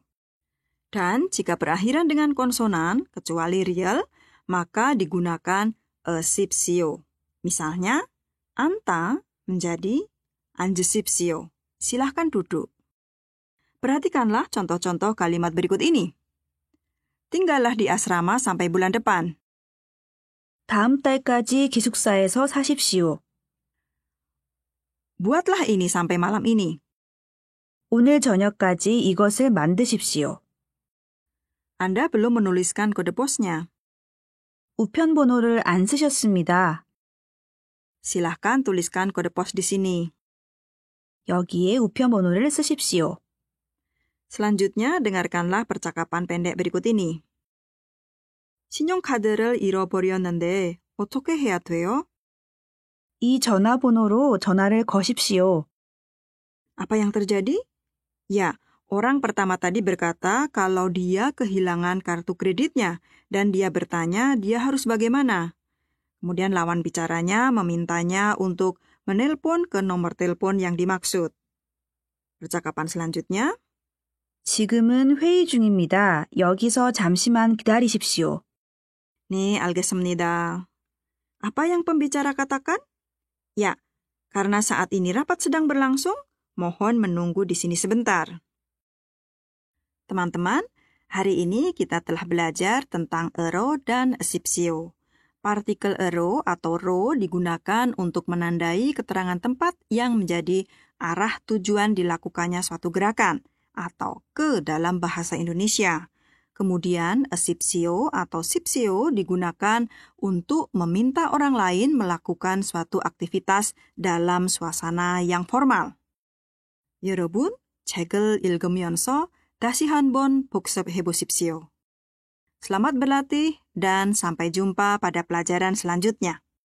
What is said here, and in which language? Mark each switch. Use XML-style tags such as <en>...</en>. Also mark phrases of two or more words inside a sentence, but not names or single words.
<id>Dan jika berakhiran dengan konsonan, kecuali real, maka digunakan sipsio. Misalnya, anta menjadi 앉으십시오, silahkan duduk. Perhatikanlah contoh-contoh kalimat berikut ini. tinggallah di asrama sampai bulan depan.</id> <ko>다음 달까지 기숙사에서 사십시오.</ko> <id>buatlah ini sampai malam ini.</id> <ko>오늘 저녁까지 이것을 만드십시오.</ko> <id>Anda belum menuliskan kode posnya.</id> <ko>우편 번호를 안 쓰셨습니다.</ko> <id>silahkan tuliskan kode pos di sini.</id> <ko>여기에 우편 번호를 쓰십시오.</ko> <id>Selanjutnya, dengarkanlah percakapan pendek berikut ini.</id> <ko>신용카드를 잃어버렸는데 어떻게 해야 돼요? 이 전화번호로 전화를 거십시오.</ko> <id>Apa yang terjadi? Ya, orang pertama tadi berkata kalau dia kehilangan kartu kreditnya dan dia bertanya dia harus bagaimana. Kemudian lawan bicaranya memintanya untuk menelpon ke nomor telepon yang dimaksud. Percakapan selanjutnya.</id> <ko>지금은 회의 중입니다. 여기서 잠시만 기다리십시오. 네, 알겠습니다.</ko> <id>Apa yang pembicara katakan? Ya, karena saat ini rapat sedang berlangsung, mohon menunggu di sini sebentar. Teman-teman, hari ini kita telah belajar tentang ero dan sipsio. Partikel ero atau ro digunakan untuk menandai keterangan tempat yang menjadi arah tujuan dilakukannya suatu gerakan atau ke dalam bahasa Indonesia. Kemudian, sipsio atau sipsio digunakan untuk meminta orang lain melakukan suatu aktivitas dalam suasana yang formal.</id> <ko>여러분, 책을 읽으면서 다시 한번 복습해 보십시오.</ko> <id>Selamat berlatih dan sampai jumpa pada pelajaran selanjutnya.</id>